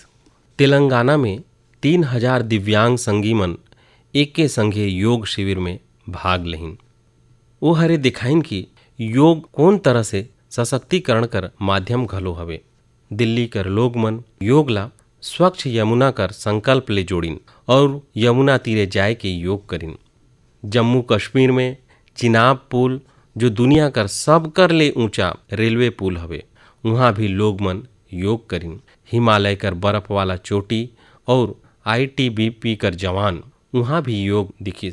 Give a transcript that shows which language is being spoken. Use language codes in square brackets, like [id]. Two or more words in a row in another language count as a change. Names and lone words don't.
[hne] तेलंगाना में 3000 दिव्यांग संगी मन एके संगे योग शिविर में भाग लेहिन। वो हरे दिखाइन कि योग कौन तरह से सशक्तिकरण कर माध्यम घलो हवे। दिल्ली कर लोग मन योग ला स्वच्छ यमुना कर संकल्प ले जोड़िन और यमुना तीरे जाए के योग करिन। जम्मू कश्मीर में चिनाब पुल जो दुनिया कर सब कर ले ऊंचा रेलवे पुल हवे, वहाँ भी लोग मन योग करिन। हिमालय कर बर्फ वाला चोटी और ITBP कर जवान वहाँ भी योग दिखिस।